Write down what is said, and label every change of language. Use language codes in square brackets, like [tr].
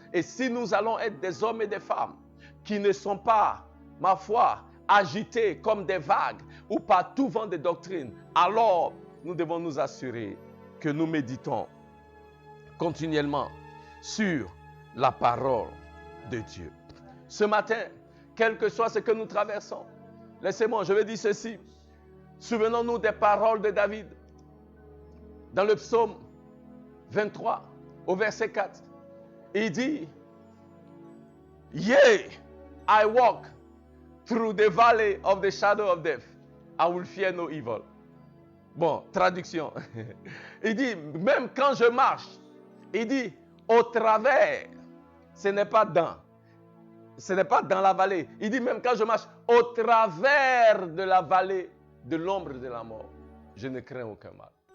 [fr] Et si nous allons être des hommes et des femmes qui ne sont pas, ma foi, agités comme des vagues ou par tout vent de doctrine, alors nous devons nous assurer que nous méditons continuellement sur la parole de Dieu. Ce matin, quel que soit ce que nous traversons, laissez-moi, je vais dire ceci. Souvenons-nous des paroles de David dans le psaume 23 au verset 4. Il dit, [en] Yea, I walk through the valley of the shadow of death. I will fear no evil. [fr] Bon, traduction. Il dit, même quand je marche, il dit, au travers, ce n'est pas dans la vallée. Il dit, même quand je marche au travers de la vallée de l'ombre de la mort, je ne crains aucun mal.